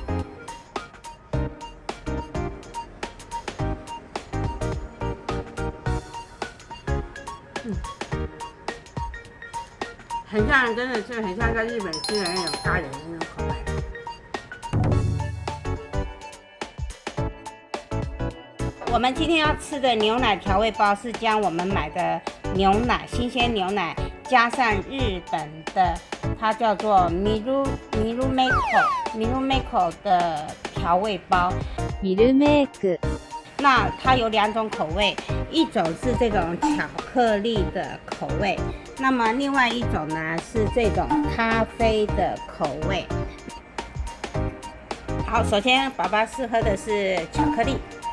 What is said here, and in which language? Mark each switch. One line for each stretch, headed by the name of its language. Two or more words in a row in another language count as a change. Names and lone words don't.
Chinese: 很像，真的是很像在日本吃的那种咖喱的那种口味。我们今天要吃的牛奶调味包是将我们买的牛奶，新鲜牛奶加上日本的，它叫做ミルメコ的调味包。ミルメイク。那它有两种口味，一种是这种巧克力的口味，那么另外一种呢是这种咖啡的口味。好，首先爸爸试喝的是巧克力。